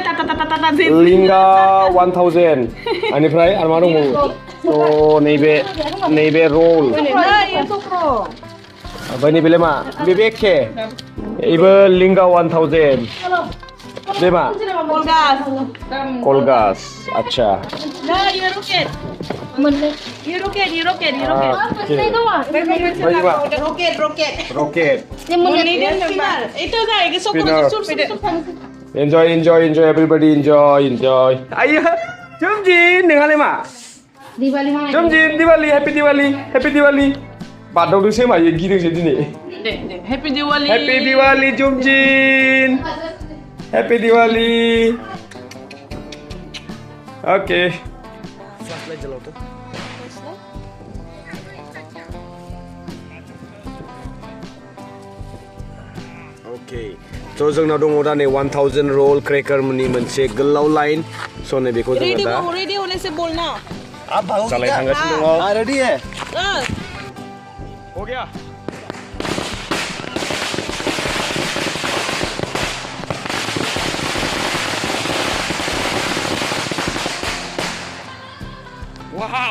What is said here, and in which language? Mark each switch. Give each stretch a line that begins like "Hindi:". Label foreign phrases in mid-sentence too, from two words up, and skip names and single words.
Bodo: लिंगा 1000 बेनिफ्राय आरो मा दंबावो नैबे रल ओमफ्राय नैबेलाय मा बे एखे बेबो लिंगा 1000 बे मा कलगास आच्छा
English: rocket enjoy everybody enjoy
Bodo: ayo jumjin nोंहालाय मा
Hindi: Diwali mana?
English: Jumjin Diwali, Happy Diwali, Happy Diwali.
Bodo: Badau doंसो मायो गिदोंसो दिनै.
English: Happy Diwali. Happy Diwali Jumjin. Happy Diwali.
Hindi: Okay.
English: Flashlight
Hindi: जलाओ तो.
English: Okay.
Bodo: So जोंनाव दङ दा नै 1000
English: roll cracker
Bodo: नि मोनसे गोलाव लाइन. So नै बेखौ जोङो दा
Hindi: रेडी होने से बोलना. आप भागो
Bodo: चलाय थांगासिनो दङ.
Hindi: रेडी है? हो गया. Wow.